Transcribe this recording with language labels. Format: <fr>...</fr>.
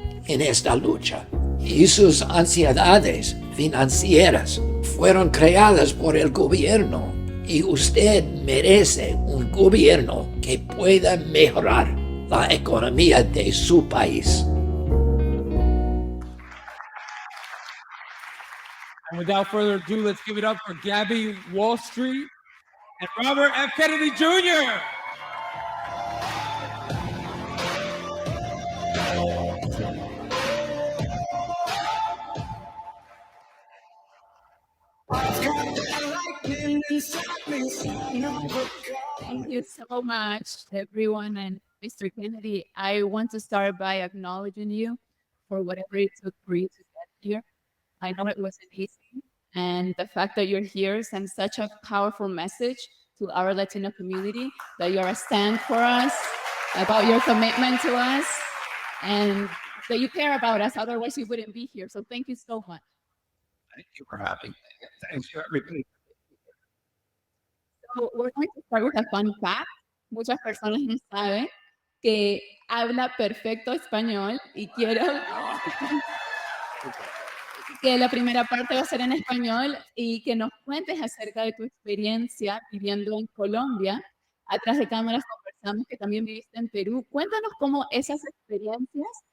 <es>en esta lucha y sus ansiedades financieras fueron creadas por el gobierno y usted merece un gobierno que pueda mejorar la economía de su país.</es> <en>And without further ado, let's give it up for Gabby Wall Street and Robert F. Kennedy Jr. Thank you so much, everyone. And Mr. Kennedy, I want to start by acknowledging you for whatever it took for you to get here. I know it wasn't easy. And the fact that you're here sends such a powerful message to our Latino community that you're a stand for us, about your commitment to us, and that you care about us. Otherwise, we wouldn't be here. So thank you so much. Thank you for having me. Thanks to everybody. So we're going to start with a fun fact.</en> <es>Muchas personas no saben que habla perfecto español y quiero que la primera parte va a ser en español y que nos cuentes acerca de tu experiencia viviendo en Colombia. Atrás de cámaras conversamos que también viviste en Perú. Cuéntanos cómo esas experiencias</es>